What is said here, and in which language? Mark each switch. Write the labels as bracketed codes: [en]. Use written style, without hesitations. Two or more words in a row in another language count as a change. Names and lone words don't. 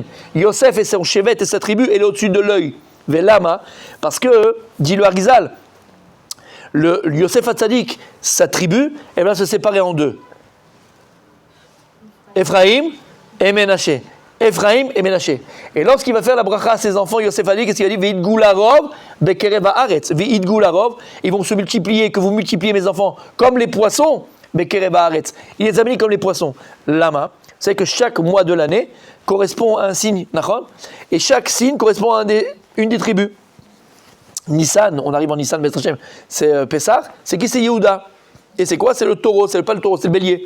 [fr] Yosef et son chevet et sa tribu, elle est au-dessus de l'œil. Velama, parce que, dit le Harizal, le Yosef Hatzadik, sa tribu, elle va se séparer en deux. Ephraim et Ménaché. Ephraim et Ménaché. Et lorsqu'il va faire la bracha à ses enfants, Yosef Hatzadik, qu'est-ce qu'il a dit? [he] וידגו לרב בקרב הארץ. וידגו לרב, [fr] ils vont se multiplier, que vous multipliez mes enfants, comme les poissons. [he] בקרב הארץ. [fr] Il les a mis comme les poissons. Lama. Vous savez que chaque mois de l'année correspond à un signe, et chaque signe correspond à une des tribus. Nissan, on arrive en Nissan, c'est Pessah, c'est qui? C'est Yehuda. Et c'est quoi? C'est le taureau, c'est pas le taureau, c'est le bélier.